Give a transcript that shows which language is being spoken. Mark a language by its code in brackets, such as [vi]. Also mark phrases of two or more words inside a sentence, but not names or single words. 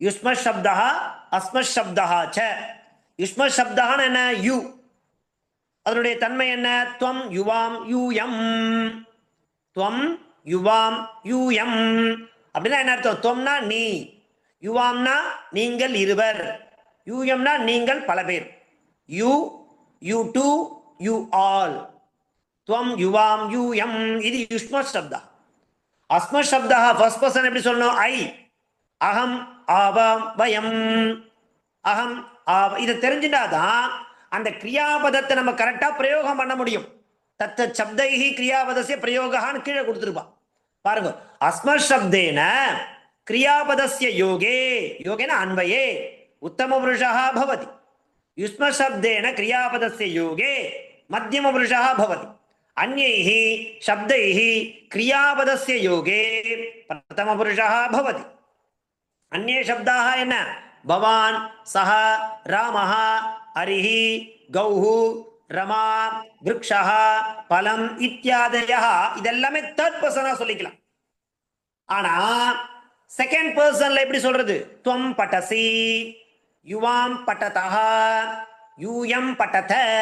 [sa] युष्म शब्दा अस्म शब्दा च. [ta] யுஷ்ம சப்தான்னு என்ன? [sa] யூ. [ta] அதனுடைய தன்மை என்ன? [sa] त्वम् युवाम् यूयम्. त्वम् युवाम् यूयम् [ta] அப்படின்னா என்ன அர்த்தம்? துவம்னா நீ, யுவாம்னா நீங்கள் இருவர், யூயம்னா நீங்கள் பல பேர். [en] you, you two, you all. [sa] त्वम् युवाम् यूयम् இது युष्म शब्दा. अस्म शब्दा [en] first person [ta] எப்படி சொல்லணும்? [sa] ஐ. अहम् आवाम् वयम्. [ta] அகம் இதை தெரிஞ்சுட்டாதான் அந்த கிரியாபதத்தை நம்ம கரெக்டா பிரயோகம் பண்ண முடியும். [sa] तत्त शब्दैः क्रियापदस्य [ta] பிரயோகான்னு கீழே கொடுத்துருப்பா பாருங்க. [sa] अस्म शब्देन क्रियापदस्य योगे, योगेन अन्वये उत्तम पुरुषः भवति. युष्म शब्देन क्रियापदस्य योगे मध्यम पुरुषः भवति. अन्यैः शब्दैः क्रियापदस्य योगे प्रथम पुरुषः भवति. अन्ये शब्दाः என்ன? भवान्, सः, रामः, हरिः, गौः, रमा, वृक्षः, फलम् इत्यादयः இதெல்லாமே [en] third person [sa] சொல்லிக்கலாம். [ta] ஆனா [en] second person [ta] எப்படி சொல்றது? [sa] त्वम् पठसि, युवाम् पठथः, यूयम् पठथ.